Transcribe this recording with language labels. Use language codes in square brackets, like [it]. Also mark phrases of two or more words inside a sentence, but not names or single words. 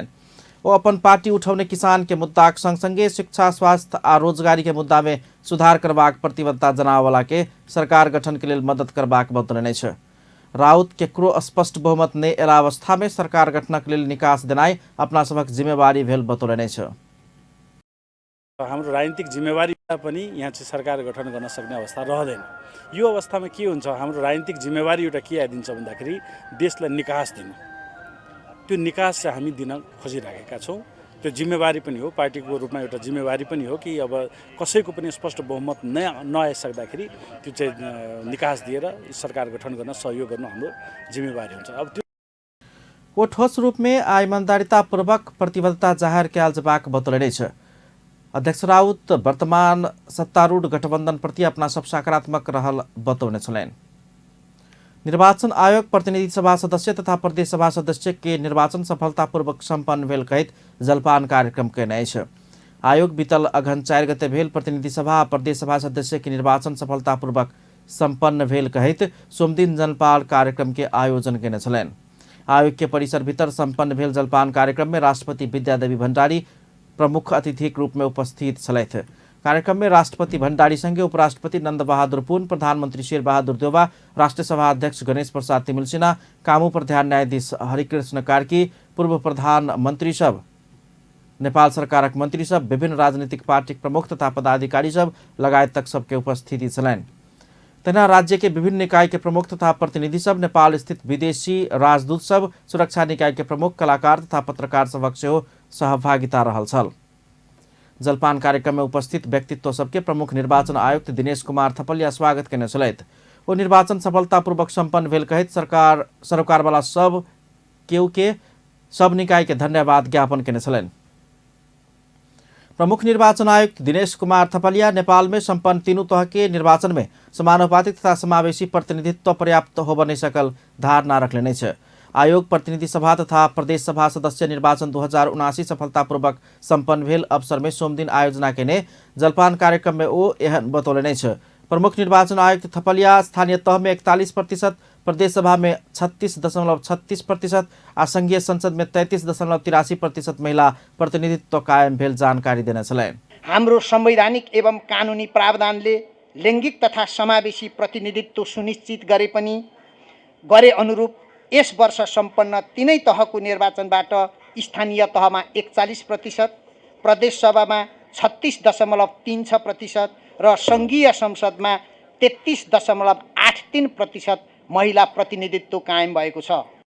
[mai] वो अपन पार्टी उठौने किसान के मुद्दा संगे शिक्षा, स्वास्थ्य आ रोजगारी के मुद्दा में सुधार करबाक प्रतिबद्धता जनावला के सरकार गठन के लिए मदद करबाक बतौलने छ। राउत केकरो स्पष्ट बहुमत नहीं एला अवस्था में सरकार गठनक लेल निकास देनाई अपना सबक जिम्मेवारी भेल बतौलने छ। [ne] हाम्रो राजनीतिक जिम्मेवारी पनि यहाँ चाहिँ सरकार गठन गर्न सक्ने अवस्था रहँदैन। यो अवस्थामा के हुन्छ, हाम्रो राजनीतिक जिम्मेवारी एउटा के आइदिन्छ भन्दाखेरि देशलाई निकास दिनु। त्यो निकास चाहिँ हामी दिन खोजिरहेका छौँ। त्यो जिम्मेवारी पनि हो, पार्टीको रूपमा एउटा जिम्मेवारी पनि हो कि अब कसैको पनि स्पष्ट बहुमत नआइसक्दाखेरि त्यो चाहिँ निकास दिएर सरकार गठन गर्न सहयोग गर्नु हाम्रो जिम्मेवारी हुन्छ। अब त्यो [mai] वो ठोस रूप में आ ईमानदारीतापूर्वक प्रतिबद्धता जाहिर कयल जबाक बतौलने छ। अध्यक्ष राउत वर्तमान सत्तारूढ़ गठबंधन प्रति अपना सब सकारात्मक रहल बतौने छलैन। निर्वाचन आयोग प्रतिनिधि सभा सदस्य तथा प्रदेश सभा सदस्य के निर्वाचन सफलतापूर्वक सम्पन्न भेल कहित जलपान कार्यक्रम केने छ। आयोग बीतल अघन 4 गते भेल प्रतिनिधि सभा प्रदेश सभा सदस्य के निर्वाचन सफलतापूर्वक सम्पन्न भेल कहित सोमदिन जलपान कार्यक्रम के आयोजन केने छलैन। आयोग के परिसर भीतर सम्पन्न भेल जलपान कार्यक्रम में राष्ट्रपति विद्यादेवी भण्डारी प्रमुख अतिथि के रूप में उपस्थित छलैथ। कार्यक्रम में राष्ट्रपति भण्डारी संगे उपराष्ट्रपति नंद बहादुर पुन, प्रधानमंत्री शेर बहादुर देउवा, राष्ट्रीय सभा अध्यक्ष गणेश प्रसाद तिमिल सिन्हा, कामू प्रधान न्यायाधीश हरिकृष्ण कार्की, पूर्व प्रधानमंत्री सब, नेपाल सरकारक मंत्री सब, विभिन्न राजनीतिक पार्टी प्रमुख तथा पदाधिकारी सब लगायत तक सबके उपस्थिति छलैन। तेना राज्य के विभिन्न निकाय के प्रमुख तथा प्रतिनिधि सब, नेपाल स्थित विदेशी राजदूत सब, सुरक्षा निकाय के प्रमुख, कलाकार तथा पत्रकार सबक सेहो सहभागिता रहल छल। जलपान कार्यक्रम में उपस्थित व्यक्तित्व सबके प्रमुख निर्वाचन आयुक्त दिनेश कुमार थपलिया स्वागत केने छलैथ। वो निर्वाचन सफलतापूर्वक सम्पन्न भेल कहित सरोकार वाला सब केहू के सब निकाय के धन्यवाद ज्ञापन केने छलैन। प्रमुख निर्वाचन आयुक्त दिनेश कुमार थपलिया नेपाल में सम्पन्न तीनों तह के निर्वाचन में समानुपातिक तथा समावेशी प्रतिनिधित्व पर्याप्त हो बने सकल धारणा रखले छ। आयोग प्रतिनिधि सभा तथा प्रदेश सभा सदस्य निर्वाचन 2079 सफलतापूर्वक सम्पन्न भेल अवसर में सोमदिन आयोजना केने जलपान कार्यक्रम में वो एहन बतौलने छ। प्रमुख निर्वाचन आयुक्त थपलिया स्थानीय तह में 41%, प्रदेश सभा में 36.36% आ संघीय संसद में 33.83% महिला प्रतिनिधित्व कायम भेल जानकारी देने छलैन। [ne] हाम्रो संवैधानिक एवं कानुनी प्रावधानले लैंगिक तथा समावेशी प्रतिनिधित्व सुनिश्चित गरे अनुरूप यस वर्ष सम्पन्न तीनै तहको निर्वाचनबाट स्थानीय तहमा 41%, प्रदेश सभामा 36.36% र संघीय संसदमा 33.83% महिला प्रतिनिधित्व कायम भएको छ।